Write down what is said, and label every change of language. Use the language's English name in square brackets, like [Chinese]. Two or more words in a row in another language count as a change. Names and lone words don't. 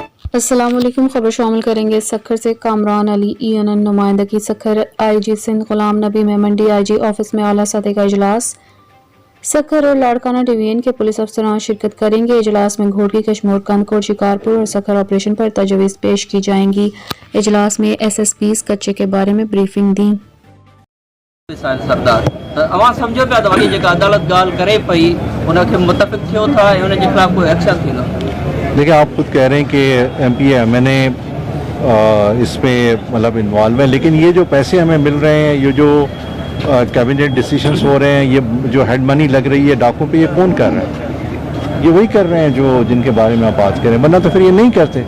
[Urdu] السلام علیکم۔ خبر شامل کریں گے سکھر سے۔ کامران علی ENN نمائندگی سکھر. IG سندھ غلام نبی میں منڈی IG آفس میں اعلیٰ سطح کا اجلاس. سکھر اور لاڑکانہ ڈویژن کے پولیس افسران شرکت کریں گے. اجلاس میں گھوٹکی کشمور کندھکوٹ شکارپور اور سکھر آپریشن پر تجویز پیش کی جائیں گی. اجلاس میں SSPs کچے کے بارے میں بریفنگ دی. [Sindhi] सरदार अवां समझो पिया त वॾी जेका अदालत ॻाल्हि करे पई उनखे मुतफ़िक़ थियो था ऐं उनजे ख़िलाफ़ कोई एक्शन थींदो? [Urdu] دیکھیے، آپ خود کہہ رہے ہیں کہ MP MNA اس میں مطلب انوالو ہے، لیکن یہ جو پیسے ہمیں مل رہے ہیں، یہ جو [English] cabinet decisions [Urdu] ہو رہے ہیں، یہ جو [English] head money [Urdu] لگ رہی ہے ڈاکوں پے، یہ کون کر رہا ہے? یہ وہی کر رہے ہیں جو جن کے بارے میں آپ بات کریں، ورنہ تو پھر یہ نہیں کرتے.